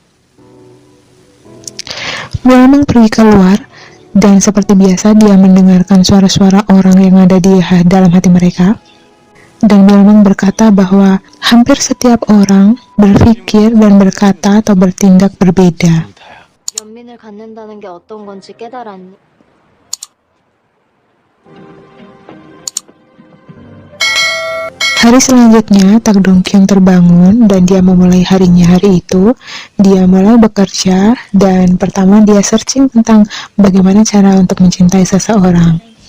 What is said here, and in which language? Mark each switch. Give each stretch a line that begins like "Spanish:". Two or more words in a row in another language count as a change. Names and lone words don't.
Indonesian: Myeolmang pergi keluar, dan seperti biasa dia mendengarkan suara-suara orang yang ada di dalam hati mereka. Dan Myeolmang berkata bahwa hampir setiap orang berpikir dan berkata atau bertindak berbeda.
Korean: 연민을 갖는다는 게 어떤 건지 깨달았니?
Indonesian: Hari selanjutnya, Tak Dong Kyung terbangun dan dia memulai harinya hari itu. Dia mulai bekerja dan pertama dia searching tentang bagaimana cara untuk mencintai seseorang.